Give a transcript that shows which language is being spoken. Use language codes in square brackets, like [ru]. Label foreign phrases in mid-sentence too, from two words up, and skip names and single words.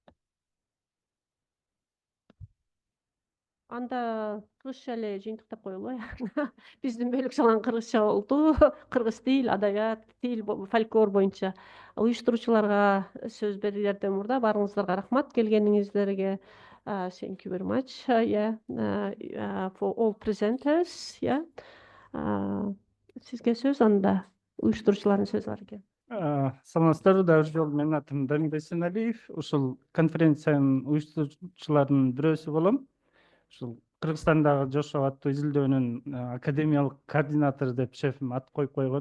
[ky] Анда кыргызча эле жыйынтыктап коелу. Биздин бөлүк салган кыргызча болду. Кыргыз тил, адабият, тил, фольклор боюнча уюштуруучуларга сөз берүүдөн мурда баарыңыздарга рахмат келгениңиздерге. [en] Thank you very much. For all presenters. [ky] Сизге сөз анда уюштуруучулардын сөзү бар экен. Саламатсыздарбы, дагы жолу менин атым Дамир Бейсеналиев. Ушул конференциянын уюштуруучуларынын бирөөсү болом. Ушул Кыргызстандагы Жошо аттуу изилдөөнүн академиялык координатору деп шефим ат коюп койгон.